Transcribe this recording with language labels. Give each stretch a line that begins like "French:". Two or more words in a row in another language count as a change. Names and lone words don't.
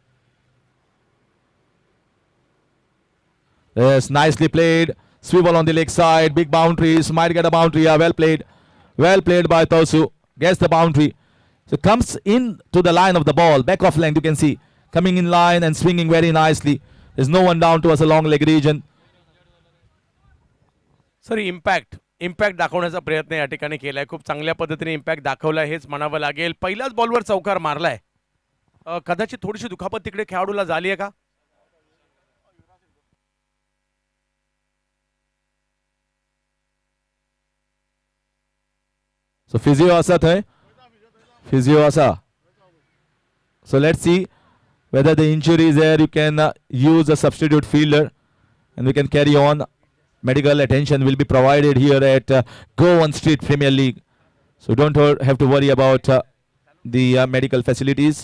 English: Yes, nicely played. Swivel on the leg side, big boundaries, might get a boundary. Well played. Well played by Tausu. Gets the boundary. So comes in to the line of the ball. Back off length, you can see. Coming in line and swinging very nicely. There's no one down towards the long leg region.
Marathi: सर इम्पॅक्ट दाखवण्याचा प्रयत्न या ठिकाणी केलाय. खूप चांगल्या पद्धतीने इम्पॅक्ट दाखवलाय हेच म्हणावं लागेल. पहिल्याच बॉलवर चौकार मारलाय. कदाचित थोडीशी दुखापत तिकडे खेळाडूला झाली आहे का? सो फिजिओ असा है, फिजिओ असा.
English: So let's see whether the injury is there. You can use a substitute fielder, and we can carry on. Medical attention will be provided here at Go On Street Premier League. So don't have to worry about the medical facilities.